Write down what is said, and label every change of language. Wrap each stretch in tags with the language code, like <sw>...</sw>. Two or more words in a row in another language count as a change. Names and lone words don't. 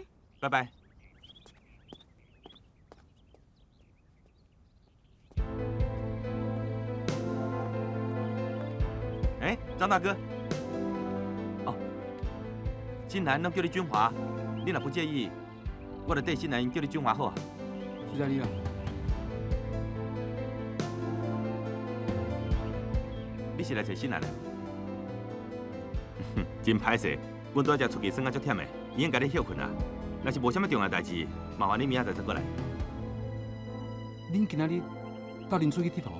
<nan>拜拜。哎，张大哥。哦，新兰拢叫你俊华，你若不介意，我就对新兰叫你俊华好啊。谢谢你啦。你是来找新兰的？真歹势，阮拄仔才出去耍啊足忝的，已经甲你休困啦。若是无啥物重要代志，麻烦你明仔载再过来。恁今仔日斗阵出去佚佗？</nan>